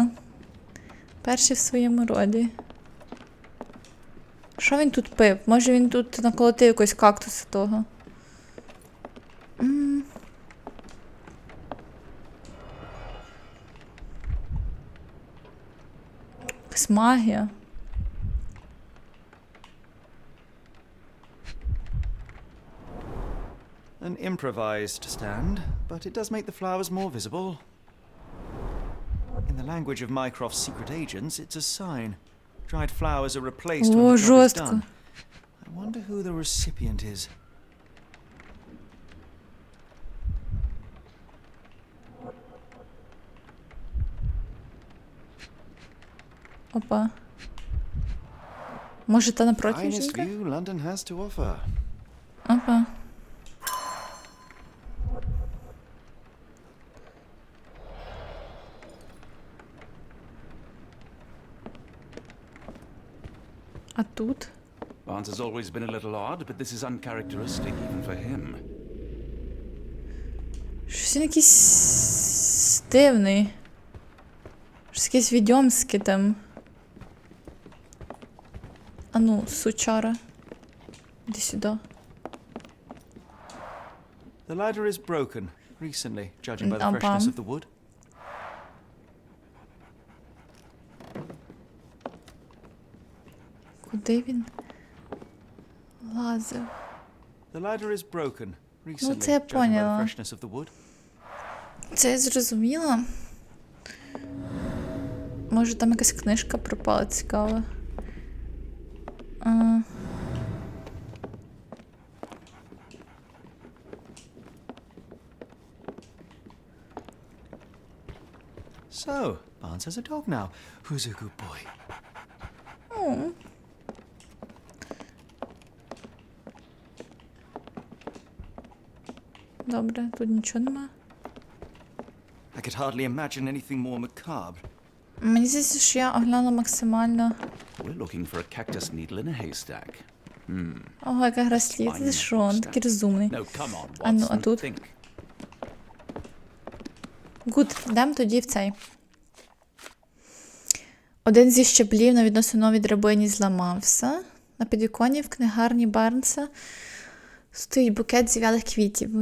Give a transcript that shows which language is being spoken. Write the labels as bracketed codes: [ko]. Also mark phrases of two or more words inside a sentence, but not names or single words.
[uk] Перший в своєму роді. Що він тут пив? Може він тут наколотив якогось кактуса того? Якась магія. [en] An improvised stand, but it does make the flowers more visible. In the language of Mycroft's secret agents, it's a sign. Dried flowers are replaced when [uk] О, [en] the job is [uk] жорстко. [en] done. I wonder who the recipient is. [uk] Опа. Може, та напроти [en] Finest [uk] жінка? [en] view London has to offer. [uk] Опа. А тут? [en] Barnes has always been a little odd, but this is uncharacteristic even for him. [uk] Щось він якийсь дивний. Щось якийсь відьомський там. А ну, сучара. Іди сюди. [en] The ladder is broken recently, judging by the [uk] Опа. [en] freshness of the wood. [uk] Куди він лазив? [en] The ladder is broken recently, [uk] це я [en] judging by the [uk] поняла. [en] freshness of the wood. [uk] Це я зрозуміла. Може там якась книжка пропала цікава. [en] So, Barnes has a dog now. Who's a good boy? [uk] Добре, тут нічого нема. [en] I could hardly imagine anything more macabre. [uk] Мені здається, що я оглянула максимально. [en] We're looking for a cactus needle in a haystack. [uk] Ого, яка гра слід. Ти що, він такий розумний. [en] No, come on, [uk] А ну, а [en] Watson, [uk] тут? [en] think. [uk] Гуд, йдемо тоді в цей. Один зі щаблів на відносно новій драбині зламався. На підвіконні в книгарні Барнса стоїть букет зів'ялих квітів.